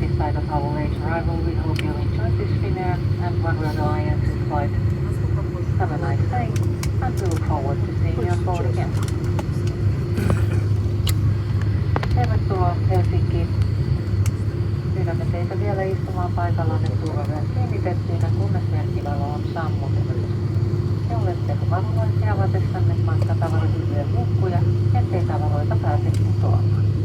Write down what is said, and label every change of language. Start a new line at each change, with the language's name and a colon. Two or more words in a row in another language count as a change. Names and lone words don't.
English: flight of our late arrival. We hope you enjoyed this Finnair and OneWorld Alliance's flight. Have a nice day, and we look forward to seeing you on board again.
Finnish: Tervetuloa Helsinkiin. Pyydämme teitä vielä istumaan paikallanne turvavyöt kiinnitettyinä, kunnes merkkivalo on sammutettu. Te olette varullisia avatessanne matkatavarahyvien lukkuja, ettei tavaroita pääse putoamaan.